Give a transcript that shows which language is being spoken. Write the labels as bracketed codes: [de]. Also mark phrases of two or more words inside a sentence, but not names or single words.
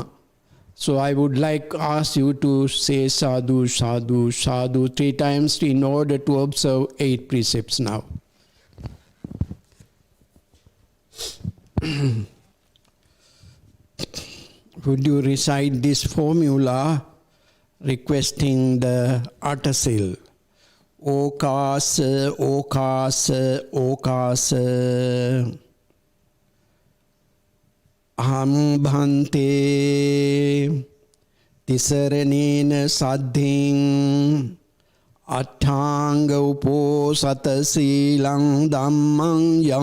[en] So I would like to ask you to say [pi] sadhu, sadhu, sadhu [en] 3 times in order to observe 8 precepts now. Would you recite this formula requesting the Atasil? [pi] Okasa, okasa, okasa. Aham bhante tisaranena saddhing Attanga uposata silang dhammang